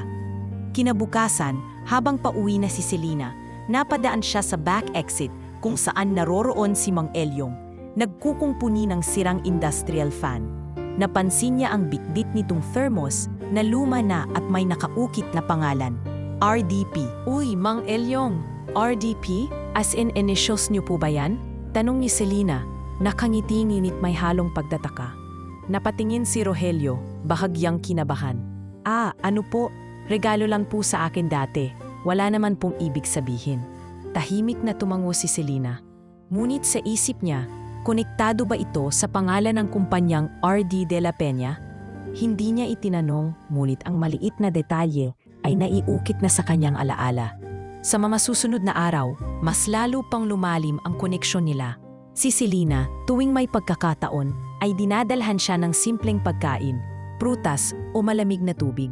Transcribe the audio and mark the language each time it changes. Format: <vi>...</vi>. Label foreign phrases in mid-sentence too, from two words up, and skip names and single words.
<tl>Kinabukasan, habang pauwi na si Selena, napadaan siya sa</tl> <en>back exit</en> <tl>kung saan naroroon si Mang Elyong. Nagkukungpuni ng sirang</tl> <en>industrial fan.</en> <tl>Napansin niya ang bitbit nitong thermos na luma na at may nakaukit na pangalan, RDP. Uy, Mang Elyong, RDP?</tl> <en>As in initials</en> <tl>niyo po ba yan? Tanong ni Selena, nakangiti-nginit may halong pagtataka. Napatingin si Rogelio, bahagyang kinabahan. Ano po, regalo lang po sa akin dati. Wala naman pong ibig sabihin. Tahimik na tumango si Selena. Ngunit sa isip niya, konektado ba ito sa pangalan ng kumpanyang RD de la Peña? Hindi niya itinanong, ngunit ang maliit na detalye ay naiukit na sa kanyang alaala. Sa mga susunod na araw, mas lalo pang lumalim ang koneksyon nila. Si Selena, tuwing may pagkakataon, ay dinadalhan siya ng simpleng pagkain, prutas o malamig na tubig.</tl>